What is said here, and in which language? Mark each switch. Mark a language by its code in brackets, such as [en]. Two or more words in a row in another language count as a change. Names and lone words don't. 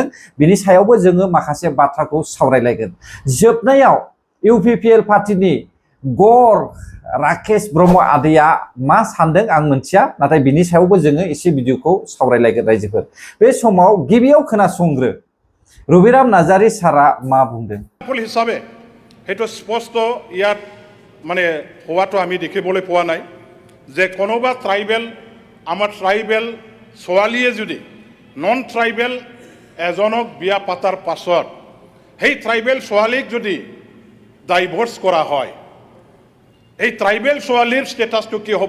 [brx] बिनि सायावबो जोङो माखासे बाथ्राखौ सावरायलायगोन। जोबनायाव UPPL पार्टीनि गर राकेश ब्रह्म आदैया मा सानदों आं मिथिया, नाथाय बिनि सायावबो जोङो एसे भिडिअखौ सावरायलायगोन रायजोफोर। बे समाव गिबियाव खोनासंग्रो रबिराम नार्जारी सारा मा बुंदों। हिसाबै हेतु स्पष्ट [as] ইয়াত মানে হোৱাটো আমি দেখিবলৈ পোৱা নাই যে কোনোবা ট্ৰাইবেল, আমাৰ ট্ৰাইবেল ছোৱালীয়ে যদি [en] non tribal [as] এজনক বিয়া পাতাৰ পাছত সেই ট্ৰাইবেল ছোৱালীক যদি ডাইভৰ্চ কৰা হয়, এই ট্ৰাইবেল ছোৱালীৰ ষ্টেটাছটো কি হ'ব?